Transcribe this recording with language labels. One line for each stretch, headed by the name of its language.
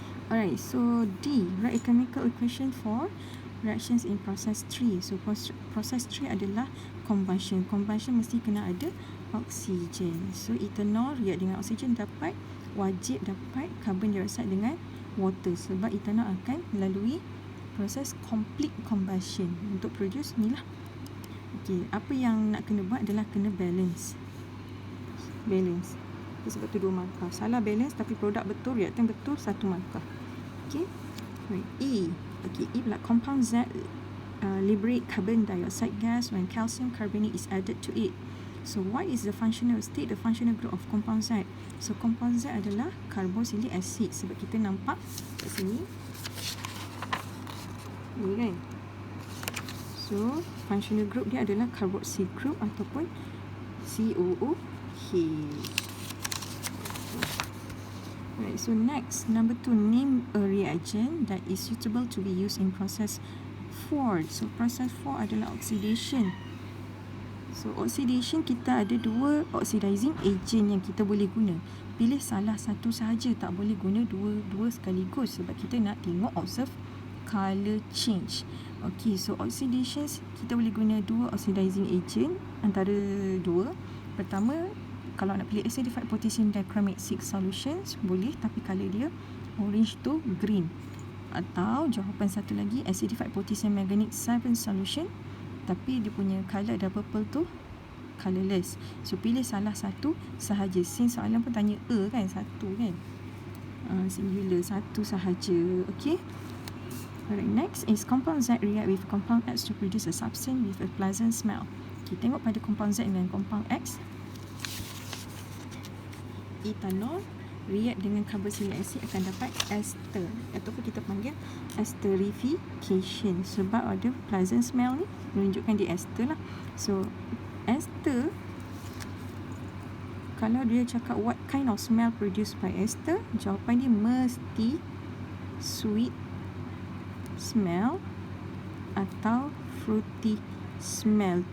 English: Alright, so D, write a chemical equation for reactions in process 3.
Malay: So process 3 adalah combustion. Combustion mesti kena ada oksigen. So ethanol react dengan oksigen wajib dapat carbon dioxide dengan water, sebab ethanol akan melalui proses complete combustion untuk produce ni lah. Okay, apa yang nak kena buat adalah kena balance. Sebab tu 2 markah. Salah balance tapi produk betul, reaktan betul, 1 markah. Okay. Right. E.
English: Okay, E
Malay: pula
English: compound Z liberate carbon dioxide gas when calcium carbonate is added to it. So what is the functional state, the functional group of compound Z?
Malay: So compound Z adalah carboxylic acid, sebab kita nampak kat sini ni kan. So functional group dia adalah carboxyl group ataupun COOH.
English: Right, so next, number 2, name a reagent that is suitable to be used in process 4.
Malay: So process 4 adalah oxidation. So oxidation kita ada 2 oxidizing agent yang kita boleh guna. Pilih salah satu sahaja, tak boleh guna dua sekaligus sebab kita nak tengok
English: observe color change.
Malay: Okay, so oxidation kita boleh guna 2 oxidizing agent antara 2. Pertama, kalau nak pilih acidified potassium dichromate 6 solutions boleh, tapi color dia orange to green. Atau jawapan satu lagi, acidified potassium manganate 7 solution tapi dia punya color ada purple tu colorless. So pilih salah satu sahaja. Since soalan pun tanya kan, satu kan, singular, satu sahaja. Okay.
English: Alright, next is compound Z react with compound X to produce a substance with a pleasant smell.
Malay: Okay, tengok pada compound Z dengan compound X. Ethanol react dengan carboxylic acid akan dapat ester, ataupun kita panggil esterification, sebab ada pleasant smell ni menunjukkan dia ester lah.
English: So ester,
Malay: kalau dia cakap
English: what kind of smell produced by ester,
Malay: jawapan dia mesti
English: sweet smell atau fruity smell.